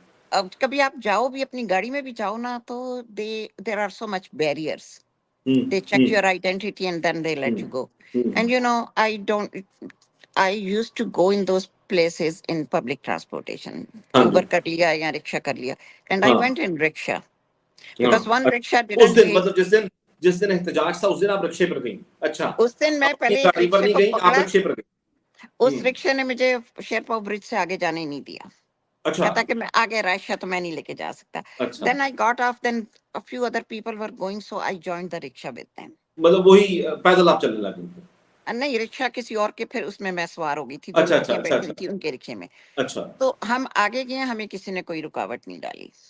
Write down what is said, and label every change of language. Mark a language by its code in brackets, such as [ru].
[ur] اب کبھی آپ جاؤ بھی اپنی گاڑی میں بھی جاؤ نا تو [en] there are so much barriers. They check your identity and then they let you go. And you know, I used to go in those places in public transportation. [ur] Uber kar liya ya rickshaw kar liya. [en] And I went in rickshaw. Because one rickshaw didn't take. [ur] مطلب جس دن احتجاج تھا اس دن آپ رکشے پر گئیں. اچھا. اس دن میں پہلے گاڑی پر نہیں گئی, آپ رکشے پر گئی. اس رکشے نے مجھے شیرپا برج سے آگے جانے نہیں دیا. کہتا کہ میں آگے راشا تو میں نہیں لے کے جا سکتا. [en] Then I got off, then a few other people were going, so I joined the rickshaw with them. [ur] مطلب وہی پیدل آپ چلنے لگے تھے؟ نہیں, رکشا کسی اور کے, پھر اس میں میں سوار ہو گئی تھی, بیٹھی تھی ان کے رکشے میں. اچھا. تو ہم آگے گئے, ہمیں کسی نے کوئی رکاوٹ نہیں ڈالی.